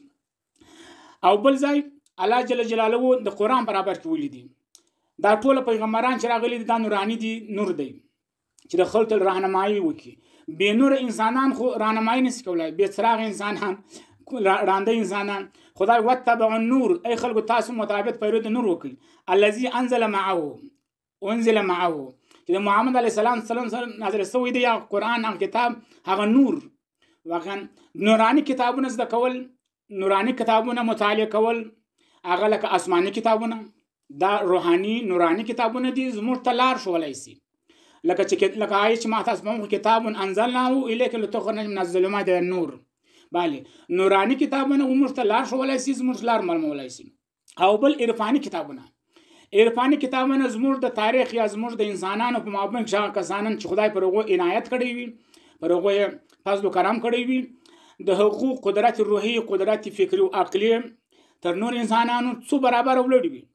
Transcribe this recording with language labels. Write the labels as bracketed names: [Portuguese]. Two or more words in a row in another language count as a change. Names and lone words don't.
[Pashto] او بل ځای الله [Arabic] جل جلاله [Pashto] د قرآن برابر کې ولیدي دا ټوله پیغمبران چې راغلي دي دا نوراني دي، نور دی چې د خلکو راهنمایي وکړي. بې نور انسانان خو راهنمایي نشي کولی، بې څراغ انسانان، ړانده انسانان. خدای [Arabic] وتبع النور، [Pashto] ای خلکو تاسو مطابق پیرو د نور وکړي. [Arabic] الذي انزل معه [Pashto] چې د محمد علیه السلام سره نازل شوی دی یا قرآن هغه کتاب هغه نور. واقعا نوراني کتابونه زده کول، نوراني کتابونه مطالعه کول هغه لکه آسماني کتابونه، دا روحاني نوراني کتابونه دي زموږ ته لار ښوولی شي. لکه آیه چې ما تاسو په کتاب [Arabic] انزلناه الیک لتخرج من الظلمات الى النور. [Pashto] بله نوراني کتابونه موږ ته لار ښوولی شي، زموږ لار معلومولی شي. او بل عرفاني کتابونه زموږ د تاریخ یا زموږ د انسانانو په مابین کې هغه کسانان چې خدای پر هغو عنایت کړی وي، پر هغو یې فضل و کرم کړی وي، د هغو قدرت روحي، قدرت فکري او عقلي تر نور انسانانو څو برابر ولوړي وي.